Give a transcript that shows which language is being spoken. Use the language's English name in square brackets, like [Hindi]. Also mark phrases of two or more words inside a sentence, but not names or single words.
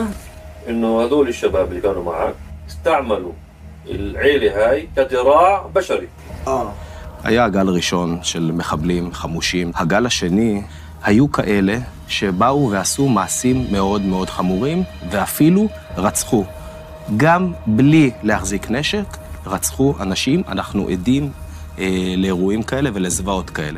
[Arabic] انه هذول الشباب اللي كانوا معك استعملوا العيلة هاي كذراع بشري. [Hebrew] היה הגל הראשון של מחבלים חמושים. הגל השני היו כאלה שבאו ועשו מעשים מאוד מאוד חמורים, ואפילו רצחו. גם בלי להחזיק נשק, רצחו אנשים. אנחנו עדים לאירועים כאלה ולזוועות כאלה.